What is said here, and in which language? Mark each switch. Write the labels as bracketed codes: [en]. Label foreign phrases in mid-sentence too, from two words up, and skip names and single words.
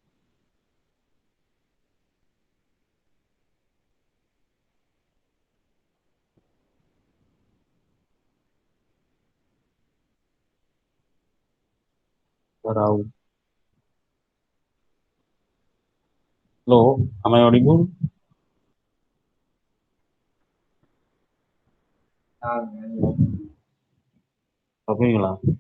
[or] ସାର୍ ଆଉ ହ୍ୟାଲୋ [en] am I audible? [or] ସବୁ ହେଇଗଲା